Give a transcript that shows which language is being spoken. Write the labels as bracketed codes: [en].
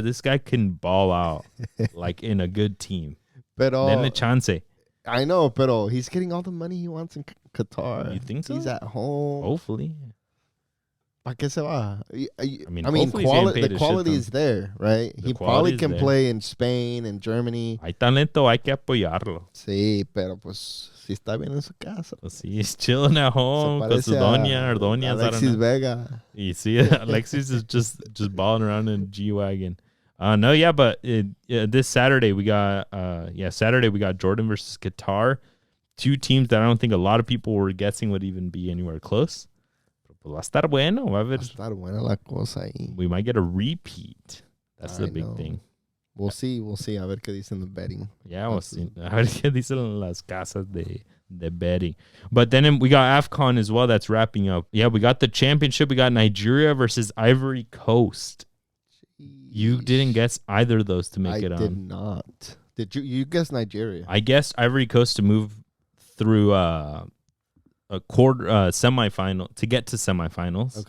[en] This guy can ball out like in a good team. [es] Pero, Denle chance. [en] I know, pero he's getting all the money he wants in Qatar. You think so? He's at home. Hopefully. [es] ¿Para qué se va? [en] I mean the quality is there, right? He probably can play in Spain and Germany. [es] Hay talento, hay que apoyarlo. Sí, pero pues si está bien en su casa. Pues sí, [en] he's chilling at home [es] con su doña or doñas. [en] Alexis Vega. You see, Alexis is just balling around in a G-Wagon. No, yeah, but this Saturday we got Jordan versus Qatar. 2 teams that I don't think a lot of people were guessing would even be anywhere close. [es] Pues va a estar bueno. Va a estar buena la cosa ahí. [en] We might get a repeat. That's the big thing. We'll see. [es] A ver qué dicen [en] the betting. Yeah, we'll see. [es] A ver qué dicen las casas de betting. [en] But then we got AFCON as well. That's wrapping up. Yeah, we got the championship. We got Nigeria versus Ivory Coast. Jeez. You didn't guess either of those to make it on. I did not. Did you? You guessed Nigeria. I guessed Ivory Coast to move through a quarter semifinal to get to semifinals.